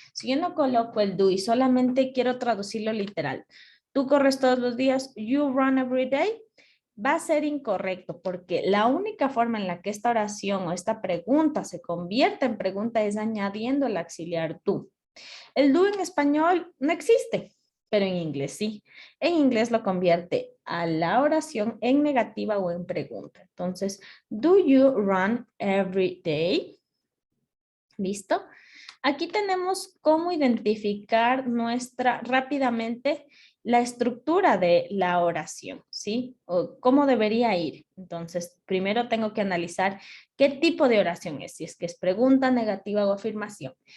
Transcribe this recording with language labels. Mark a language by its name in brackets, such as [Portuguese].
[Spanish] Si yo no coloco el do y solamente quiero traducirlo literal, tú corres todos los días, [English] you run every day, [Spanish] va a ser incorrecto porque la única forma en la que esta oración o esta pregunta se convierte en pregunta es añadiendo el auxiliar do. El do en español no existe, pero en inglés sí. En inglés lo convierte a la oración en negativa o en pregunta. Entonces, [English] do you run every day? [Spanish] ¿Listo? Aquí tenemos cómo identificar rápidamente la estructura de la oración, ¿sí? O cómo debería ir. Entonces, primero tengo que analizar qué tipo de oración es, si es que es pregunta, negativa o afirmación.